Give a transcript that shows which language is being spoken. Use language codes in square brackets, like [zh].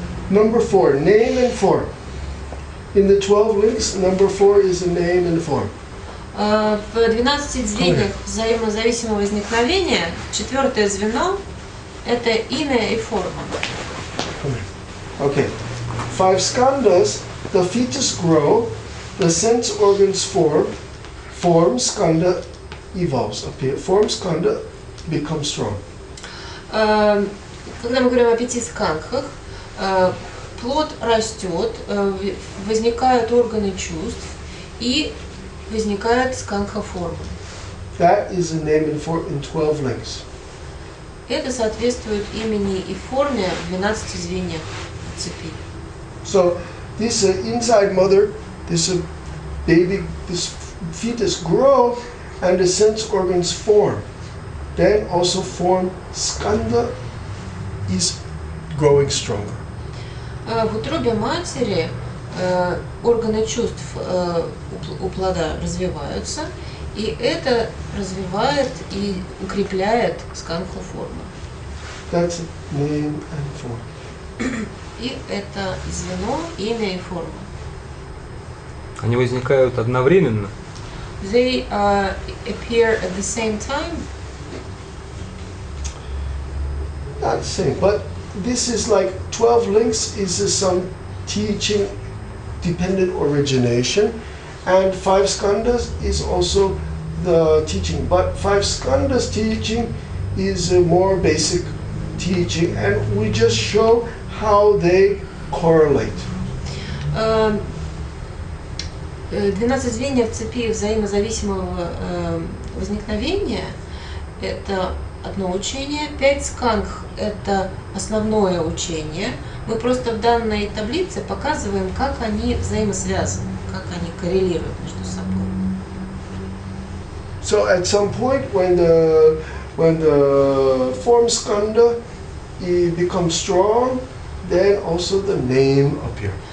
[en] Number 4, name and form. In the 12 links, number 4 is a name and form. [ru] В 12 звеньях взаимозависимого возникновения 4-е звено – это имя и форма. [en] Okay. 5 skandhas, the fetus grow, the sense organs form skandha evolves, appear. Form skandha becomes strong. [ru] Когда мы говорим о 5 скандхах, плод растет, возникают органы чувств и возникает скандха-форма. [en] That is a name and form in 12 links. [ru] Это соответствует имени и форме в 12 звеньях цепи. [en] So this inside mother, this baby, this fetus grow, and the sense organs form. Then also form skandha is growing stronger. [ru] В утробе матери органы чувств у плода развиваются, и это развивает и укрепляет скандха-форму. [en] That's name and form. [ru] И это звено, имя и форма. Они возникают одновременно. [en] They appear at the same time. Not the same, but this is like 12 links is some teaching dependent origination, and 5 skandhas is also the teaching. But 5 skandhas teaching is more basic teaching, and we just show how they correlate. [ru] 12 звеньев цепи взаимозависимого возникновения – это одно учение. 5 скандх – это основное учение. Мы просто в данной таблице показываем, как они взаимосвязаны, как они коррелируют между собой. [en] So at some point when the form skandha becomes strong, then also the name appears.